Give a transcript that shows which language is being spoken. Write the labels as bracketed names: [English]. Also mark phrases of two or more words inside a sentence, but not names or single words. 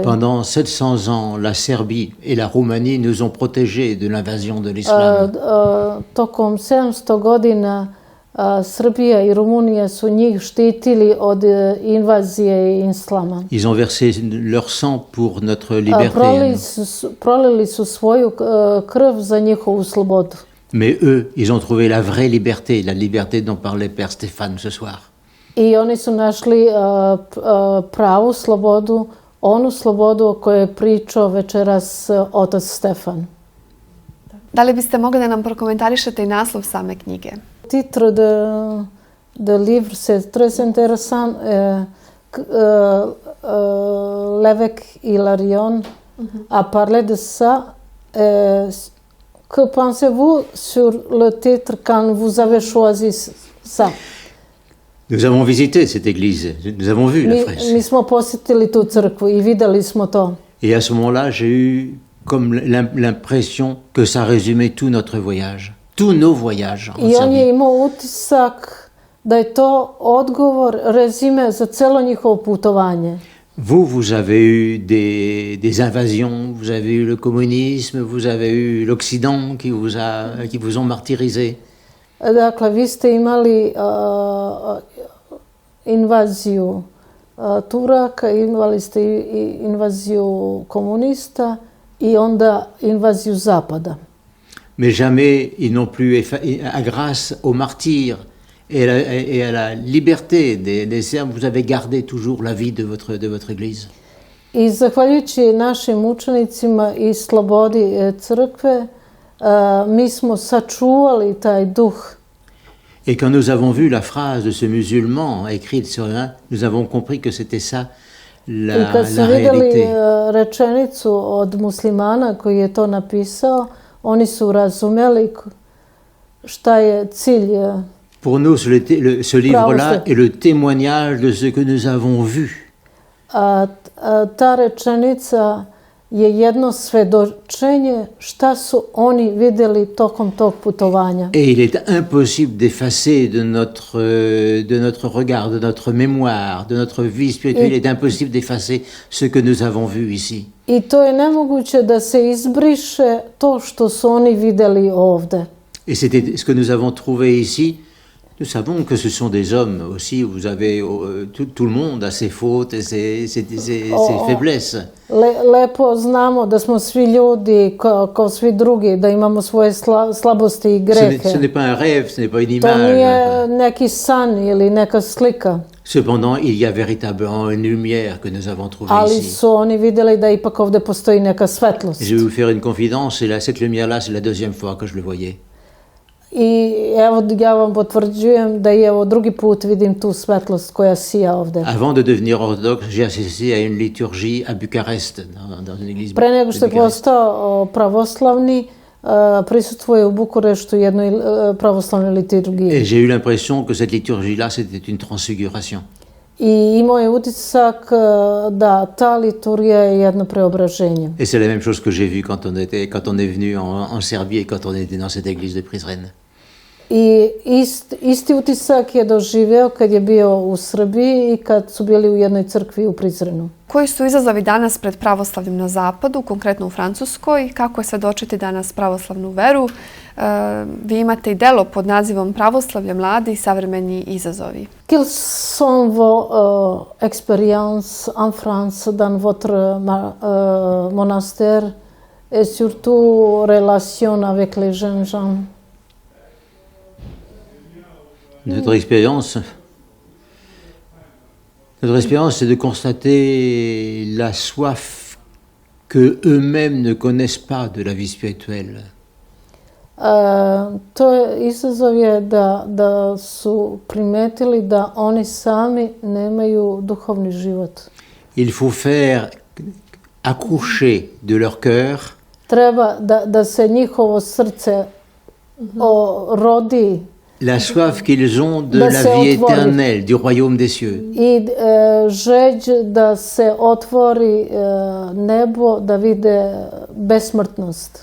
[French] Pendant 700 ans, la Serbie et la Roumanie nous ont protégés de l'invasion de l'islam. [Serbian] Tokom 700 godina Srbija i Rumunija su njih štitili od invazije islama. [French] Ils ont versé leur sang pour notre liberté. [Serbian] Prolili su svoju krv za njihovu slobodu. [French] Mais eux, ils ont trouvé la vraie liberté, la liberté dont parlait Père Stéphane ce soir. [Serbian] I oni su našli pravu slobodu, onu slobodu o kojoj je pričao večeras otac Stefan. Da li biste mogli da nam prokomentarišete i naslov same knjige? [French] Titre de livre, c'est très intéressant. L'évêque Hilarion a parlé de ça. Que pensez-vous sur le titre quand vous avez choisi ça? Nous avons visité cette église, nous avons vu la fresque. [Serbian] Mi smo posjetili tu crkvu i videli smo to. [French] Et à ce moment-là, j'ai eu comme l'impression que ça résumait tout notre voyage, tous nos voyages en [Serbian] I on [French] Serbie. [Serbian] je imao utisak da je to odgovor, rezime za celo njihovo putovanje. [French] Vous avez eu des invasions, vous avez eu le communisme, vous avez eu l'Occident qui vous ont martyrisé. [Serbian] Dakle, vi ste imali invaziju Turaka, imali ste invaziju komunista i onda invaziju Zapada. [French] Mais jamais ils n'ont plus, grâce aux martyrs et à la liberté des Serbes, vous avez gardé toujours la vie de votre église. [Serbian] I zahvaljujući našim učenicima i slobodi crkve, mi smo sačuvali taj duh. [French] Et quand nous avons vu la phrase de ce musulman écrite sur un, nous avons compris que c'était ça [Serbian] I kad su vidjeli [French] réalité. [Serbian] rečenicu od muslimana koji je to napisao, oni su razumeli šta je cilj. [French] Pour nous, ce livre-là est le témoignage de ce que nous avons vu. [Serbian] Ta rečenica je jedno svedočenje šta su oni vidjeli tokom tog putovanja. [French] Et il est impossible d'effacer de notre regard, de notre mémoire, de notre vie spirituelle, il est impossible d'effacer ce que nous avons vu ici. [Serbian] I to je nemoguće da se izbriše to što su oni vidjeli ovde. [French] Et c'était ce que nous avons trouvé ici. Nous savons que ce sont des hommes aussi, vous avez, tout le monde a ses fautes et ses faiblesses. [Serbian] Lepo znamo da smo svi ljudi kao svi drugi, da imamo svoje slabosti i grehe. [French] Ce n'est pas un rêve, ce n'est pas une [Serbian] To [French] image. [Serbian] nije neki san ili neka slika. [French] Cependant, il y a véritablement une lumière que nous avons trouvée [Serbian] Ali [French] ici. [Serbian] su oni vidjeli da ipak ovde postoji neka svetlost. [French] Je vais vous faire une confidence, cette lumière-là, c'est la deuxième fois que je le voyais. [Serbian] I evo ja vam potvrđujem da je ovo drugi put vidim tu svetlost koja sija ovde. [French] Avant de devenir orthodoxe, j'ai assisté à une liturgie à Bucarest, dans une église. [Serbian] Pre nego što je postao pravoslavni, prisustvuje u Bukureštu jednoj pravoslavnoj liturgiji. [French] Et j'ai eu l'impression que cette liturgie-là, c'était une transfiguration. [Serbian] I imao je utisak da ta liturgija je jedno preobraženje. [French] Et c'est la même chose que j'ai vu quand on est venu en Serbie et quand on était dans cette église de Prizren. [Serbian] I isti utisak je doživeo kad je bio u Srbiji i kad su bili u jednoj crkvi u Prizrenu. Koji su izazovi danas pred pravoslavljem na zapadu, konkretno u Francuskoj? Kako je svedočiti danas pravoslavnu veru? Vi imate i delo pod nazivom Pravoslavlje, mladi i savremeni izazovi. [French] Quelles sont vos expériences en France dans votre monastère et surtout relation avec les jeunes gens? Notre expérience, c'est de constater la soif que eux-mêmes ne connaissent pas de la vie spirituelle. [Serbian] To je izazov je da su primetili da oni sami nemaju duhovni život. [French] Il faut faire accoucher de leur cœur [Serbian] Treba da se njihovo srce rodi [French] la soif qu'ils ont de la vie éternelle, du royaume des cieux. [Serbian] I žeđ da se otvori nebo, da vide besmrtnost.